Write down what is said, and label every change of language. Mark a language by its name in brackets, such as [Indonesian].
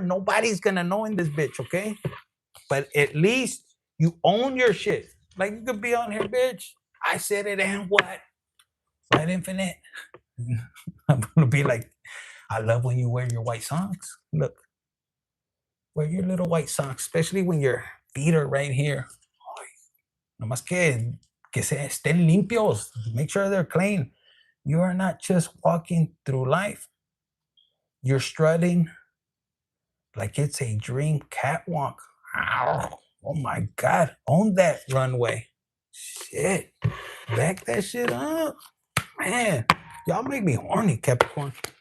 [English] Nobody's gonna know in this bitch, okay? But at least you own your shit. Like you could be on here, bitch. I said it and what? Right, Infinite? I'm gonna be like, I love when you wear your white socks. Look, wear your little white socks, especially when your feet are right here. [Spanish] Nomás que se estén limpios. [English] Make sure they're clean. You are not just walking through life. You're strutting like it's a dream catwalk. Ow. Oh my God. Own that runway. Shit. Back that shit up. Man, y'all make me horny, Capricorn.